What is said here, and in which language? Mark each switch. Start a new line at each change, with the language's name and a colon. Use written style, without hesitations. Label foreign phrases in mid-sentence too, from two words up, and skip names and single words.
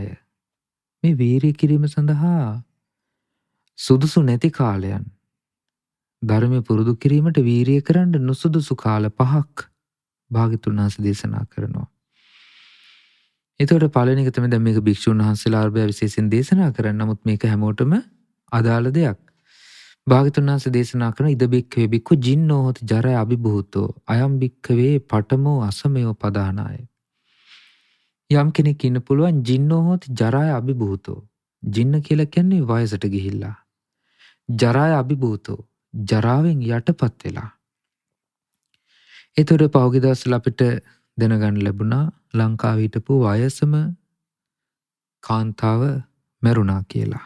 Sinhala: මේ වීරිය කිරීම සඳහා සුදුසු නැති කාලයන්, ධර්මය පුරුදු කිරීමට වීරිය කරන්න නුසුදුසු කාල 5ක් භාග්‍යවතුන් වහන්සේ දේශනා කරනවා. එතකොට පළවෙනි එක තමයි දැන් මේක භික්ෂුන් වහන්සේලා අර්බය විශේෂයෙන් දේශනා කරන්නේ. නමුත් මේක හැමෝටම අදාළ දෙයක්. භාග්‍යවතුන් වහන්සේ දේශනා කරන
Pali: ඉද බික්ඛවේ බික්ඛු ජින්නෝ හොති ජරය අභිභූතෝ අයම් බික්ඛවේ පඨමෝ අසමයෝ පදානාය.
Sinhala: යම් කෙනෙක් ඉන්න පුළුවන්
Pali: ජින්නෝ හොති ජරය අභිභූතෝ.
Sinhala: ජින්න කියලා කියන්නේ වයසට ගිහිල්ලා.
Pali: ජරය අභිභූතෝ
Sinhala: ජරාවෙන් යටපත් වෙලා. ඒතර පහුගිය දවස්වල අපිට දැනගන්න ලැබුණා ලංකාවේ හිටපු වයසම කාන්තාව මැරුණා කියලා.